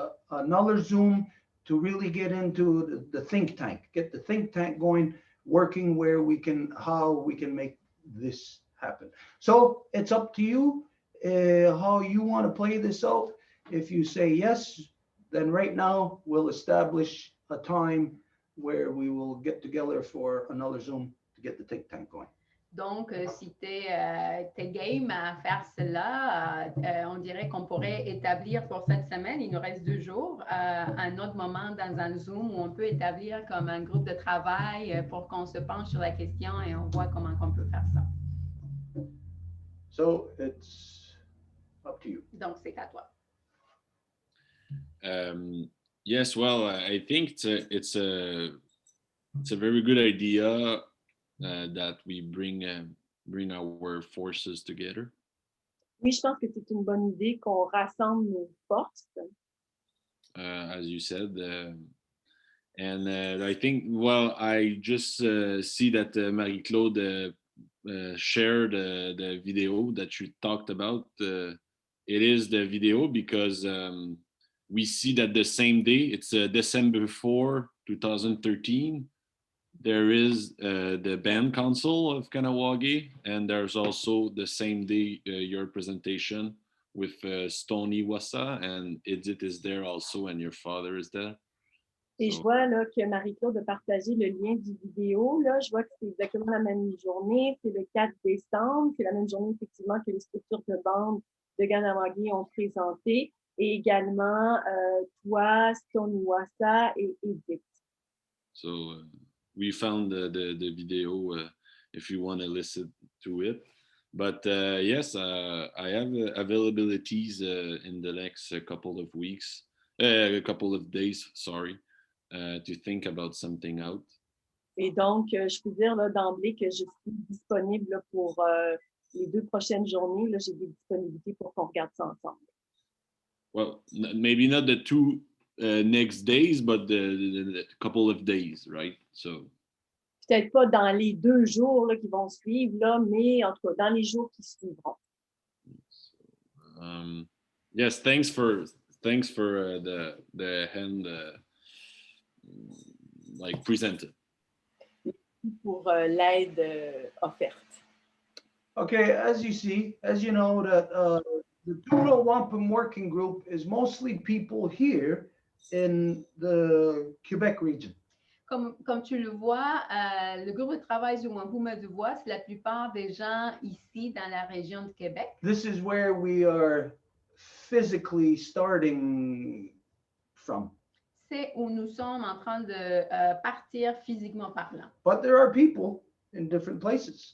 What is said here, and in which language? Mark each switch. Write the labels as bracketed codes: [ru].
[en] another Zoom to really get into the think tank, get the think tank going, working where how we can make this happen. So it's up to you how you want to play this out. If you say yes, then right now we'll establish a time where we will get together for another Zoom to get the think tank going. [fr] Donc, si tu es game à faire cela, on dirait qu'on pourrait établir pour cette semaine, il nous reste 2 jours, un autre moment dans un Zoom où on peut établir comme un groupe de travail pour qu'on se penche sur la question et on voit comment on peut faire ça. [en] So it's up to you. [fr] Donc, c'est à toi. [en] Yes, well, I think it's a very good idea. That we bring our forces together. [fr] Oui, je pense que c'est une bonne idée qu'on rassemble nos forces. [en] As you said, and I think, well, I just see that Marie-Claude shared the video that you talked about. It is the video because we see that the same day, it's December 4, 2013. There is the band council of Kanawagi, and there's also the same day your presentation with Stony Wassa, and Edith is there also, and your father is there. [fr] Et je vois là, que Marie-Claude a partagé le lien du vidéo. Là, je vois que c'est exactement la même journée. C'est le 4 décembre. C'est la même journée, effectivement, que les structures de bande de Kanawagi ont présenté. Et également, toi, Stony Wassa et Edith. [en] So we found the video if you want to listen to it. But yes, I have availabilities in the next couple of weeks, a couple of days, sorry, to think about something out. [fr] Et donc, je peux dire là, d'emblée que je suis disponible là, pour les 2 prochaines journées. Là, j'ai des disponibilités pour qu'on regarde ça ensemble. [en] Well, maybe not the 2 next days, but the couple of days, right? So [fr] peut-être pas dans les 2 jours là, qui vont suivre, là, mais en tout cas, dans les jours qui suivront. [en] Yes, thanks for the hand like presented. [fr] Pour l'aide offerte. [en] Okay, as you know, that the Row Wampum working group is mostly people here in the Quebec region. [fr] Comme tu le vois, le groupe de travail du Wampum Deux Voies, c'est la plupart des gens ici dans la région du Québec. [en] This is where we are physically starting from. [fr] C'est où nous sommes en train de partir physiquement parlant. [en] But there are people in different places.